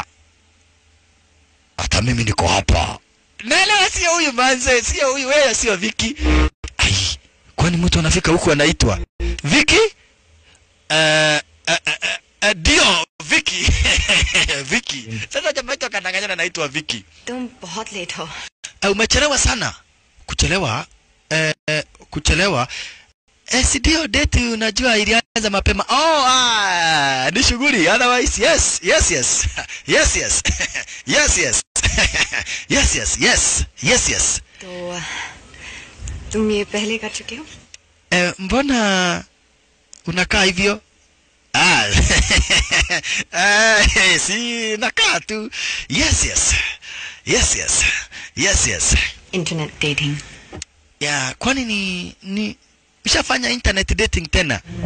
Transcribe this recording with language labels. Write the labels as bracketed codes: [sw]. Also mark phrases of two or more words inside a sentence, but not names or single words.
[sw] Hata mimi niko hapa. Nala sio huyu Manzi, sio huyu, wewe sio Vicky. Kwani mtu anafika huku anaitwa Vicky? Dio Vicky. Vicky. Sasa jamaa wetu akadanganyana anaitwa Vicky. [hi] तुम बहुत लेट हो. [sw] Umechelewa sana. Kuchelewa. Si ndio date unajua ilianza mapema. Ni shughuli. [en] Otherwise yes. [hi] तो तुम ये पहले कर चुके हो? [sw] Mbona unakaa hivyo? Si nakaa tu. Yes. [en] Internet dating. [sw] Ya, kwani ni ushafanya [en] internet dating [sw] tena?